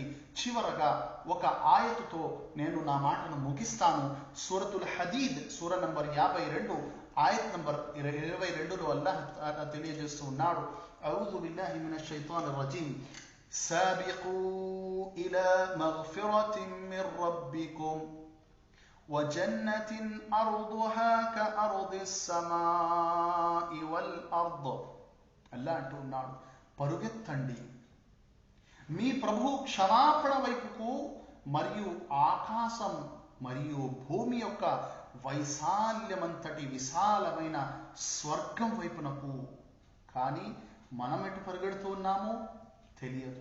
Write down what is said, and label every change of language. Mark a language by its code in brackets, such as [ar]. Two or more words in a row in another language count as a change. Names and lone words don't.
[te] చివరగా ఒక ఆయతుతో నేను నా మాటను ముగిస్తాను. సూరతుల్ హదీద్ సూర నంబర్ 52 ఆయత్ నంబర్ 22లో అల్లాహ్ తెలియజేస్తూ ఉన్నాడు. [ar] أعوذ بالله من الشيطان الرجيم سابقوا إلى مغفرة من ربكم وجنة أرضها كأرض السماء والأرض. [te] అల్లా అంటూ ఉన్నాడు, పరుగెత్తండి మీ ప్రభు క్షమాపణ వైపుకు మరియు ఆకాశం మరియు భూమి యొక్క వైశాల్యమంతటి విశాలమైన స్వర్గం వైపునకు. కానీ మనం ఎటు పరిగెడుతూ ఉన్నామో తెలియదు.